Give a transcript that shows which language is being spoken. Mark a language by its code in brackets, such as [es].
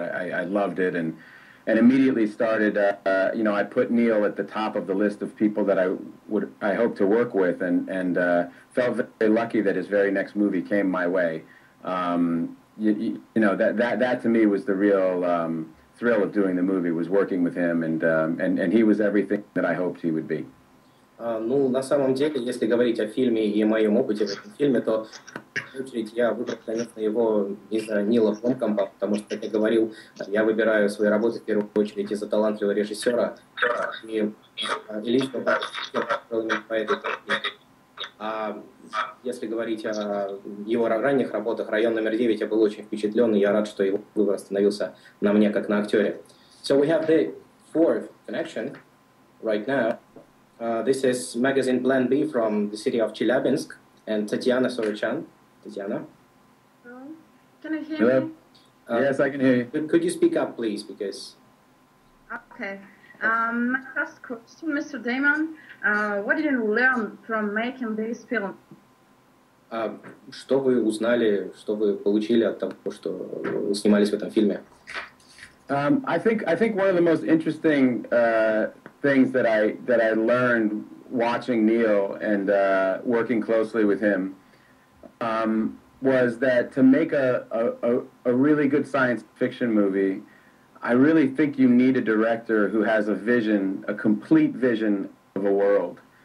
[en] I loved it, and immediately started, you know, I put Neil at the top of the list of people that I hope to work with, and felt very lucky that his very next movie came my way. You know, that to me was the real thrill of doing the movie, was working with him, and he was everything that I hoped he would be. [ru] Ну, на самом деле, если говорить о фильме и моем опыте в этом фильме, то, в первую очередь, я выбрал, конечно, его из-за Нила Бломкампа, потому что, как я говорил, я выбираю свои работы, в первую очередь, из-за талантливого режиссера. И Элизиум по этой причине. А если говорить о его ранних работах, «Район номер 9», я был очень впечатлен, и я рад, что его выбор остановился на мне, как на актере. [en] So we have the fourth connection right now. This is magazine Plan B from the city of Chelyabinsk, and Tatiana Sorochan. Tatiana? Hello. Can you hear Hello? me? Yes, I can hear you. Could you speak up, please, because... Okay. My first question, Mr. Damon, what did you learn from making this film? [ru] Что вы узнали, что вы получили от того, что снимались в этом фильме? [en] I think one of the most interesting things that I learned watching Neil and working closely with him was that to make a really good science fiction movie, I really think you need a director who has a vision, a complete vision of a world.